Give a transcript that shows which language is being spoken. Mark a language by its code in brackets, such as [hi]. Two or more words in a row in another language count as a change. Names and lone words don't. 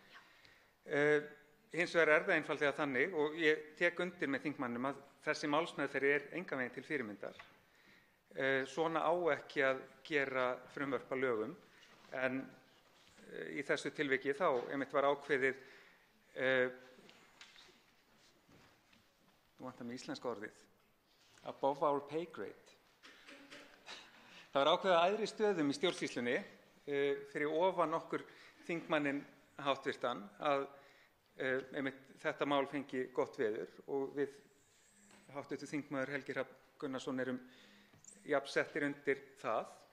[is] Hins vegar er það einfaldlega þannig, og ég tek undir með þingmanninum, að þessi málsmeðferð er engan veginn til fyrirmyndar. Svona á ekki að gera frumvörp að lögum, en í þessu tilviki þá einmitt var ákveðið, nú vantar mig íslenska orðið, [en] above our pay grade. [is] Það var ákveðið að æðri stöðum í stjórnsýslunni fyrir ofan okkur þingmanninn háttvirtan að einmitt þetta mál fengi gott veður og við hv. þingmaður Helgi Hrafn Gunnarsson erum jafnsettir undir það.